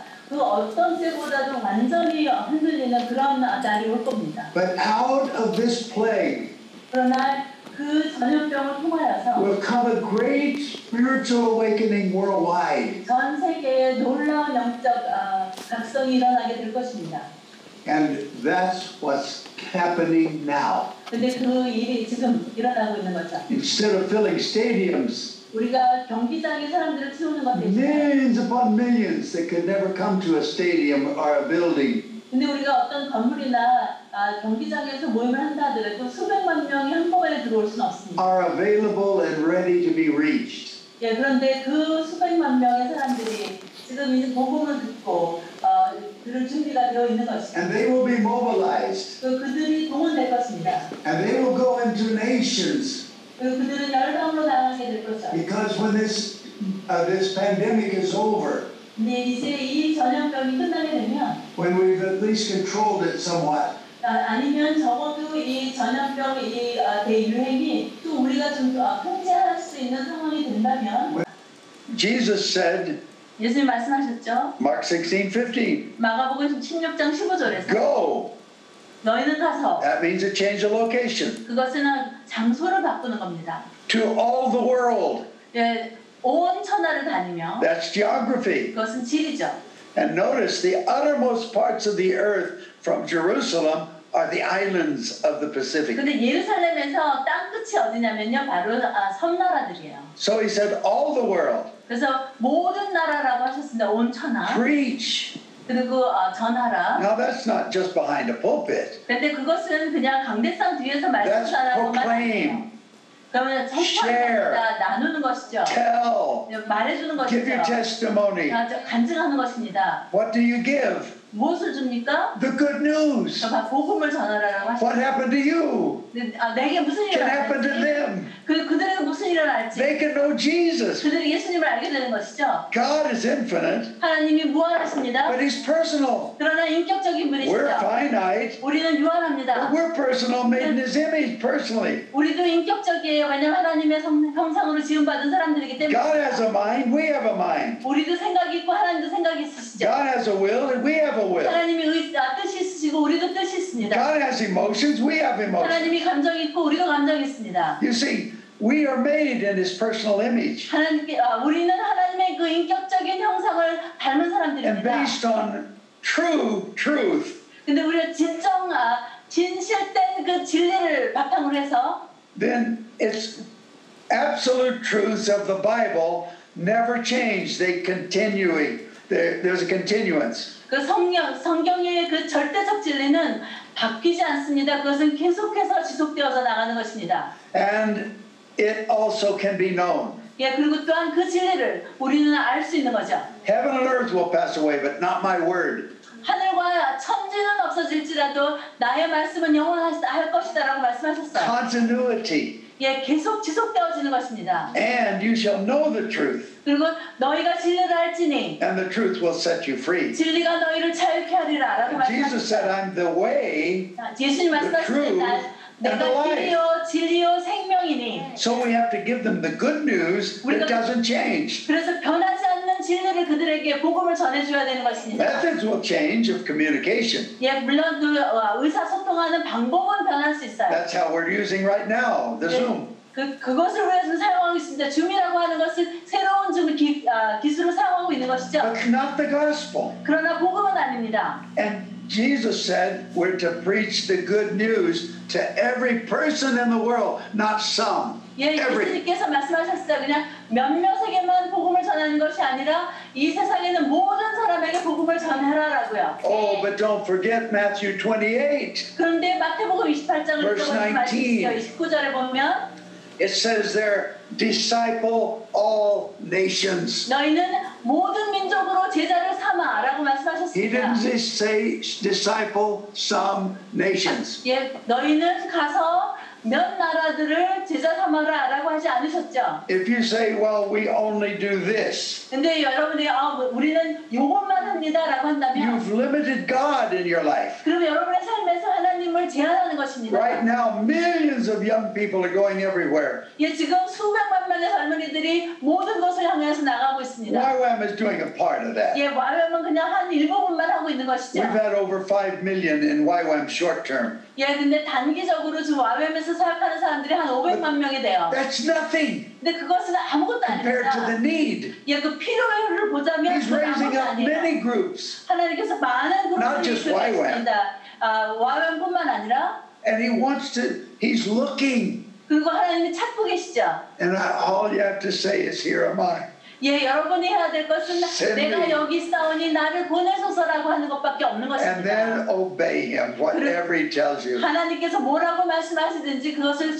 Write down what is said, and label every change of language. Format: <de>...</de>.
<ko>어떤 때보다도 완전히 흔들리는 그런 날이 올 겁니다.</ko> <en>But out of this plague</en> <ko>그러나 그 전염병을 통하여서</ko> <en>will come a great spiritual awakening worldwide.</en> <ko>전 세계에 놀라운 영적 각성이 일어나게 될 것입니다.</ko> <en>And that's what's happening now.</en> <ko>근데 그 일이 지금 일어나고 있는 거죠.</ko> <en>Instead of filling stadiums,</en> <ko>우리가 경기장에 사람들을 채우는 것 대신에</ko> <en>millions upon millions that could never come to a stadium or a building.</en> <ko>근데 우리가 어떤 건물이나 경기장에서 모임을 한다 하더라도 수백만 명이 한꺼번에 들어올 수는 없습니다.</ko> <en>Are available and ready to be reached.</en> <ko>예, 그런데 그 수백만 명의 사람들이 지금 이제 복음을 듣고 들을 준비가 되어 있는 것입니다.</ko> <en>And they will be mobilized.</en> <ko>그들이 동원될 것입니다.</ko> <en>And they will go into nations.</en> <ko>그리고 그들은 열방으로 나가게 될 것이죠.</ko> <en>Because when this pandemic is over,</en> <ko>근데 이제 이 전염병이 끝나게 되면</ko> <en>when we've at least controlled it somewhat,</en> <ko>아니면 적어도 이 전염병 이 대유행이 또 우리가 좀 통제할 수 있는 상황이 된다면</ko> <en>Jesus said,</en> <ko>예수님 말씀하셨죠?</ko> <en>Mark 16:15,</en> <ko>마가복음 16장 15절에서</ko> <en>go.</en> <ko>너희는 가서</ko> <en>That means a change of location.</en> <ko>그것은 장소를 바꾸는 겁니다.</ko> <en>To all the world.</en> <ko>예, 온 천하를 다니며</ko> <en>That's geography.</en> <ko>그것은 지리죠.</ko> <en>And notice the uttermost parts of the earth from Jerusalem are the islands of the Pacific.</en> <ko>근데 예루살렘에서 땅 끝이 어디냐면요, 바로 섬나라들이에요.</ko> <en>So he said, all the world.</en> <ko>그래서 모든 나라라고 하셨습니다. 온 천하.</ko> <en>Preach.</en> <ko>그리고 전하라.</ko> <en>Now that's not just behind a pulpit.</en> <ko>근데 그것은 그냥 강대상 뒤에서</ko> <en>That's</en> <ko>말씀하라고만</ko> <en>proclaim.</en> <ko>아니에요. 그러면</ko> <en>Share.</en> <ko>책방입니다. 나누는 것이죠.</ko> <en>Tell.</en> <ko>말해주는</ko> <en>Give your</en> <ko>것이죠.</ko> <en>testimony.</en> <ko>간증하는 것입니다.</ko> <en>What do you give?</en> <ko>무엇을 줍니까?</ko> <en>The good news.</en> <ko>복음을 전하라고 하시죠.</ko> <en>What happened to you?</en> <ko>내게 무슨 일이</ko> <en>Can happen to</en> <ko>일어날지,</ko> <en>them.</en> <ko>그들에게 무슨 일이 일어날지,</ko> <en>They can know Jesus.</en> <ko>그들이 예수님을 알게 되는 것이죠.</ko> <en>God is infinite,</en> <ko>하나님이 무한하십니다.</ko> <en>but He's personal.</en> <ko>그러나 인격적인 분이시죠.</ko> <en>We're finite,</en> <ko>우리는</ko> <en>but</en> <ko>유한합니다.</ko> <en>we're personal, made in His image personally.</en> <ko>우리도 인격적이에요. 왜냐하면 하나님의 형상으로 지음받은 사람들이기 때문에.</ko> <en>God has a mind, we have a mind.</en> <ko>우리도 생각이 있고 하나님도 생각이 있으시죠.</ko> <en>God has a will, and we have a will.</en> <ko>하나님이 뜻이 있으시고 우리도 뜻이 있습니다.</ko> <en>God has emotions, we have emotions.</en> <ko>하나님이 감정이 있고 우리도 감정이 있습니다.</ko> <en>You see, we are made in His personal image.</en> <ko>우리는 하나님의 그 인격적인 형상을 닮은</ko> <en>And</en> <ko>사람들입니다.</ko> <en>based on true truth,</en> <ko>근데 우리가 진실된 그 진리를 바탕으로 해서</ko> <en>then it's absolute truths of the Bible never change. They continuing. There's a continuance.</en> <ko>그 성경의 그 절대적 진리는 바뀌지 않습니다. 그것은 계속해서 지속되어서 나가는 것입니다.</ko> <en>And it also can be known.</en> <ko>예, 그리고 또한 그 진리를 우리는 알 수 있는 거죠.</ko> <en>Heaven and earth will pass away, but not my word.</en> <ko>하늘과 천지는 없어질지라도 나의 말씀은 영원할 것이다라고 말씀하셨어요.</ko> <en>Continuity.</en> <ko>예, 계속 지속되어지는 것입니다.</ko> <en>And you shall know the truth,</en> <ko>그리고 너희가 진리를 알지니</ko> <en>and the truth will set you free.</en> <ko>진리가 너희를 자유케 하리라라고</ko> <en>Jesus said,</en> <ko>말씀하셨어요.</ko> <en>I'm the way.</en> <ko>예수님 말씀하셨습니다. 내가 길이요 진리요 생명이니.</ko> <en>So we have to give them the good news that doesn't change.</en> <ko>그래서 변하지 않는 진리를 그들에게 복음을 전해줘야 되는 것입니다.</ko> <en>Methods will change of communication.</en> <ko>예, 물론 그 의사소통하는 방법은 변할 수 있어요.</ko> <en>That's how we're using right now, the Zoom.</en> <ko>그것을 위해서 사용하고 있습니다. 줌이라고 하는 것은 새로운 기술을 사용하고 있는 것이죠.</ko> <en>But not the gospel.</en> <ko>그러나 복음은 아닙니다.</ko> <en>And Jesus said we're to preach the good news to every person in the world, not some.</en> <ko>예,</ko> <en>Every.</en> <ko>예수님께서 말씀하셨어요. 그냥 몇몇에게만 복음을 전하는 것이 아니라 이 세상에는 모든 사람에게 복음을 전하라라고요.</ko> <en>Oh, but don't forget Matthew 28.</en> <ko>그런데 마태복음 28장을</ko> <en>Verse 19.</en> <ko>29절에 보면</ko> <en>It says there, disciple all nations.</en> <ko>너희는 모든 민족으로 제자를 삼아라고</ko> <en>He</en> <ko>말씀하셨습니다.</ko> <en>didn't just say disciple some nations.</en> <ko>예, 너희는 가서 몇 나라들을 제자 삼아라라고 하지 않으셨죠.</ko> <en>If you say, well, we only do this,</en> <ko>근데 여러분이 우리는 요것만 합니다라고 한다면</ko> <en>you've limited God in your life.</en> <ko>그럼 여러분의 삶에서 하나님을 여러분을 제안하는 것입니다.</ko> <en>Right now, millions of young people are going everywhere.</en> <ko>예, 지금 수백만 명의 젊은이들이 모든 것을 향해서 나가고 있습니다.</ko> <en>YWAM is doing a part of that.</en> <ko>예, YWAM은 그냥 한 일부분만 하고 있는 것이죠.</ko> <en>We've had over 5 million in YWAM short term.</en> <ko>예, 근데 단기적으로 지금 YWAM에서 사역하는 사람들이 한 500만 명이 돼요.</ko> <en>That's nothing</en> <ko>근데 그것은 아무것도</ko> <en>compared to the</en> <ko>아닙니다.</ko> <en>need.</en> <ko>예, 그 필요를 보자면</ko> <en>He's</en> <ko>그건</ko> <en>raising</en> <ko>아무것도</ko> <en>up many</en> <ko>아니에요.</ko> <en>groups,</en> <ko>하나님께서 많은</ko> <en>Not</en> <ko>그룹들을</ko> <en>just YWAM.</en> <ko>이끌어냈습니다. YWAM뿐만 아니라</ko> <en>and he wants to, he's looking.</en> <ko>그리고 하나님이 찾고 계시죠.</ko> <en>And all you have to say is, here am I.</en> <ko>예, 여러분이 해야 될 것은</ko> <en>Send</en> <ko>내가</ko> <en>me.</en> <ko>여기 있사오니 나를 보내소서라고 하는 것밖에 없는</ko> <en>And then</en> <ko>것입니다.</ko> <en>obey him, whatever he tells you.</en> <ko>하나님께서 뭐라고 말씀하시든지 그것을</ko>